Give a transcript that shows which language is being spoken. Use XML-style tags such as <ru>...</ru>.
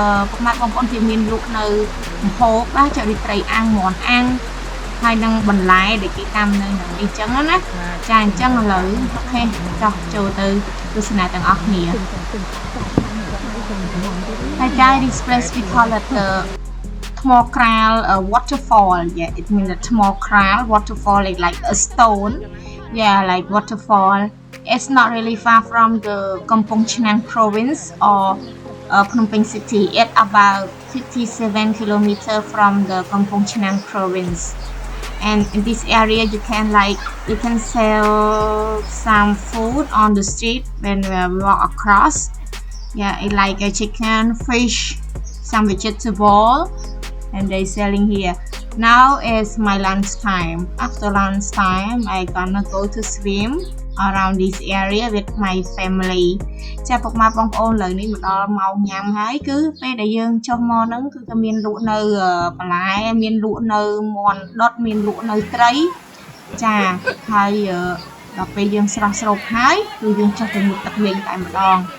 <km>ពុកម៉ាក់បងប្អូនជាមានលក់នៅម្ហូបបាទចារីត្រីអាំងមាន់អាំងហើយនឹងបន្លែដែលគេតាមនៅហ្នឹងអញ្ចឹងណាចាអញ្ចឹងឥឡូវអូខេចោះចូលទៅទស្សនាទាំងអស់គ្នាហើយ</km> <en>guys this place we call it Thmor Kral Waterfall. Yeah, it means the Thmor Kral Waterfall is like a stone. Yeah, like waterfall. It's not really far from the Kampong Chinang province or Phnom Penh city. It's about 57 kilometers from the Kampong Chinang province. And in this area, you can sell some food on the street when we walk across. Yeah, it's like a chicken, fish, some vegetable. And they selling here. Now is my lunch time. After lunch time, I gonna go to swim around this area with my family.</en> <km>ចាពុកម៉ាក់បងប្អូនឥឡូវនេះមកដល់ម៉ោងញ៉ាំហើយគឺពេលដែលយើងចុះមកហ្នឹងគឺក៏មានលក់នៅបន្លែមានលក់នៅមាន់ដុតមានលក់នៅត្រីចាហើយដល់ពេលយើងស្រស់ស្រូបហើយគឺយើងចុះទៅមុខទឹកលេងតែម្ដង</km>